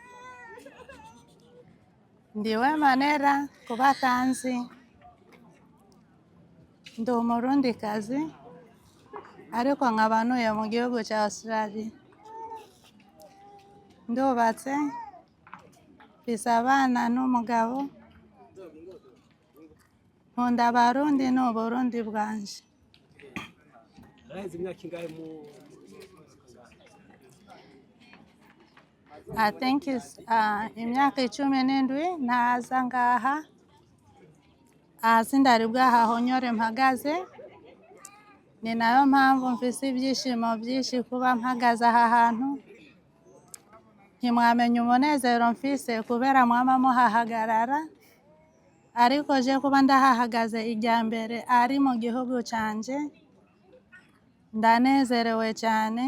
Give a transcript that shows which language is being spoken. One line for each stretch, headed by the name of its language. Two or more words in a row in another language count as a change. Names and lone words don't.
Rundi: Ndi Uwemmanera ku batanzi, ndi Umurundikazi ariko nkaba ntuye mu gihugu cya Australia. Ndubatse, mfise abana n'umugabo, nkunda Abarundi n'Uburundi bwanje. Araheze imyaka ingahe mu
English: I think it's
Rundi: imyaka 17 ntaza ngaha. Sindari bwahahonyore mpagaze, ni nayo mpamvu mfise ibyishimo byinshi kuba mpagaze aha hantu. Ntimwamenya umunezero mfise kubera mwama muhahagarara, ariko je kuba ndahahagaze ijya mbere ari mu gihugu canje, ndanezerewe cyane.